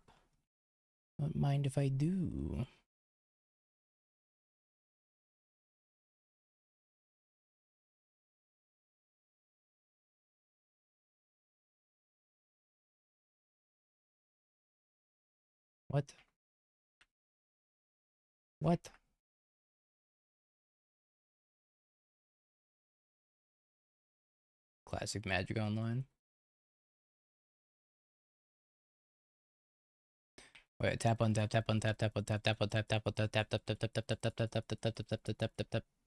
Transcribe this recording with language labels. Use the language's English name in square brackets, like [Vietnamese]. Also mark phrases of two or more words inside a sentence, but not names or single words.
[English] Don't mind if I do. What? What? Classic Magic Online. Wait, tap on tap, tap on tap, tap on tap, tap on tap, tap on tap, tap tap tap tap tap tap tap tap tap tap tap tap tap tap tap tap.